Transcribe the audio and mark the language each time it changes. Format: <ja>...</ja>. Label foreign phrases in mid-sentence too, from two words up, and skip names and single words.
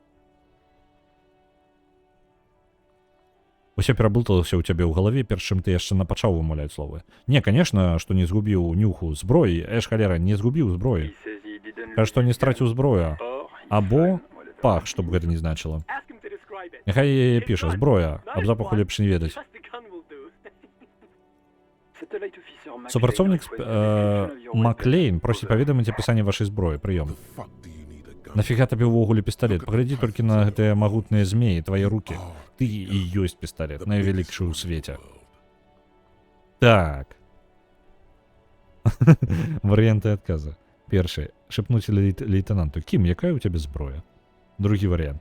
<be>Усё пераблыталася ў цябе ў галаве, перш чым ты яшчэ напачаў вымаўляць словы. Не, конечно, што не згубіў нюху зброі. Халера, не згубіў зброі. Кажа, што не страціў зброю. Або пах, што б гэта не значыла.</be> <en>Ask him to describe it.</en> <be>Няхай піша зброя, аб запаху лепш не ведаць.</be> <en>Just the gun will do. Satellite Officer Mac</en> <be>Супрацоўнік</be> <en>Lane requested description of your</en> <be>Маклейн</be> <en>weapon.</en> <be>просіць паведаміць апісанне вашай зброі. Прыём.</be> <en>The fuck do you need a gun?</en> <be>Нафіга табе ўвогуле пісталет? Паглядзі толькі на гэтыя магутныя змеі, твае рукі. Ты і ёсць пісталет, найвялікшы ў свеце. Так. Варыянты адказа. Першы. Шепнуць лейтенанту. Кім, якая ў цябе зброя? Другі варыянт.</be>